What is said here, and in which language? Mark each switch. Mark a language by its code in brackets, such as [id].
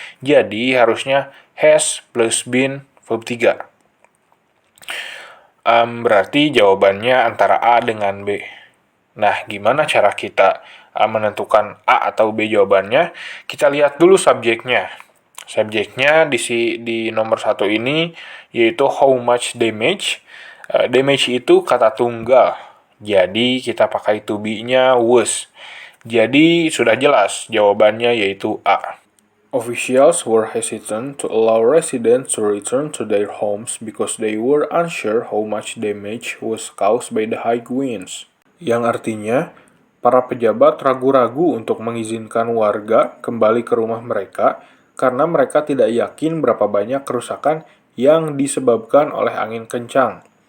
[id] Jadi harusnya has plus been verb 3. Berarti jawabannya antara A dengan B. Nah, gimana cara kita menentukan A atau B jawabannya? Kita lihat dulu subjeknya. Subjeknya di nomor 1 ini yaitu how much damage. Damage itu kata tunggal. Jadi kita pakai to be-nya was. Jadi sudah jelas jawabannya yaitu A. [en] Officials were hesitant to allow residents to return to their homes because they were unsure how much damage was caused by the high winds. [id] Yang artinya, para pejabat ragu-ragu untuk mengizinkan warga kembali ke rumah mereka karena mereka tidak yakin berapa banyak kerusakan yang disebabkan oleh angin kencang.